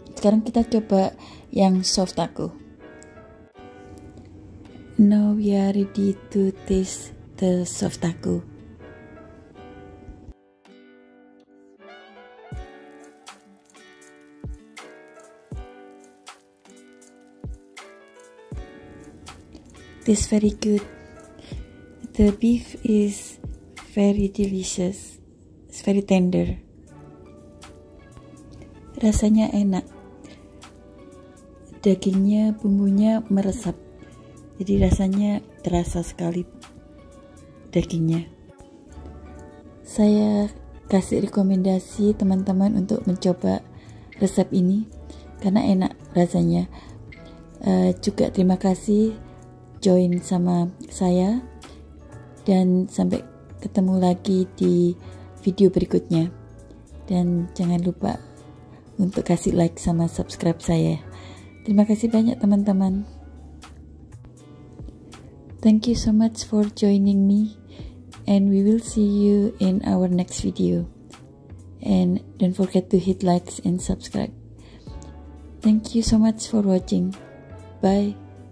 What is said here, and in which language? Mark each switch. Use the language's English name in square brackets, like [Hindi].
[Indonesian] Sekarang kita coba yang soft taco. [English] Now we are ready to taste the soft taco. Tastes very good. The beef is very delicious. It's very tender. [Indonesian] Rasanya enak. Dagingnya, bumbunya meresap. Jadi rasanya terasa sekali dagingnya. Saya kasih rekomendasi teman-teman untuk mencoba resep ini karena enak rasanya. Juga terima kasih join sama saya, dan sampai ketemu lagi di video berikutnya, dan jangan lupa untuk kasih like sama subscribe saya. Terima kasih banyak teman-teman. [English] Thank you so much for joining me, and we will see you in our next video, and don't forget to hit likes and subscribe. Thank you so much for watching. Bye.